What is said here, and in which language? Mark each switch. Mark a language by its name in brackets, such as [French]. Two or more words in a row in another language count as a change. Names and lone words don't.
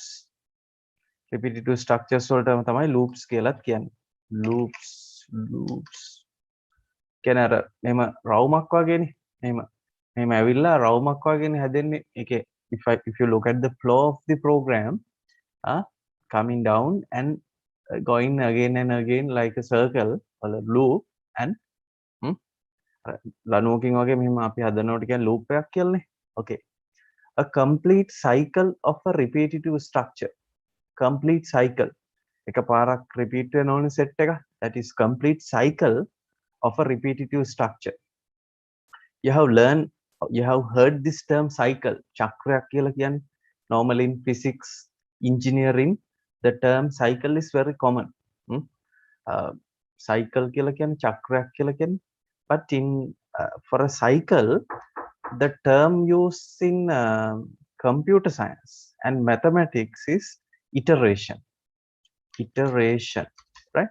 [English] Repetitive structures [Sinhala] වලටම තමයි loops කියලාත් කියන්නේ. loops කියන්නේ අර මෙහෙම රවුමක් වගේනේ. මෙහෙම ඇවිල්ලා රවුමක් වගේනේ හැදෙන්නේ. ඒකේ [English] if you look at the flow of the program, coming down and going again and again like a circle or a loop, and [Sinhala] ලනුවකින් වගේ මෙහෙම අපි හදනකොට කියන්නේ loop එකක් කියලානේ. [English] Okay, a complete cycle of a repetitive structure. Complete cycle, [Sinhala] එක පාරක් repeat වෙන ඕනේ set එක. [English] That is complete cycle of a repetitive structure. You have heard this term cycle, [Sinhala] චක්‍රයක් කියලා කියන්නේ. [English] Normally in physics, engineering, the term cycle is very common. [Sinhala] Cycle කියලා කියන්නේ චක්‍රයක් කියලා කියන්නේ. [English] But in for a cycle, the term used in computer science and mathematics is iteration, right?